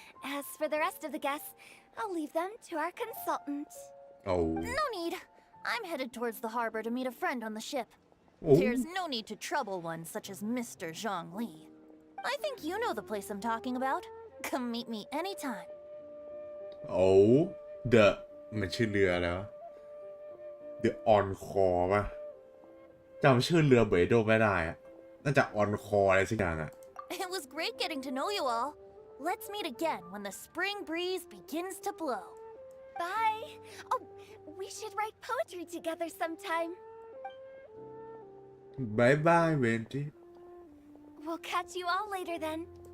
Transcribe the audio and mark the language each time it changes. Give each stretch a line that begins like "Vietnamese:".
English: As for the rest of the guests, I'll leave them to our consultant. Oh. No need. I'm headed towards the harbor to meet a friend on the ship. Oh. There's no need to trouble one such as Mr. ZhongLi. I think you know the place I'm talking about. Come meet me anytime. Oh, the
Thai: มันชื่อเรือแล้ว The Encore ป่ะจำชื่อเรือเบโดไม่ได้อะน่าจะ Encore อะไรสักอย่างอะ
English: It was great getting to know you all. Let's meet again when the spring breeze begins to blow. Bye. Oh, we should write poetry together sometime. Bye bye, Venti. We'll catch you all later then.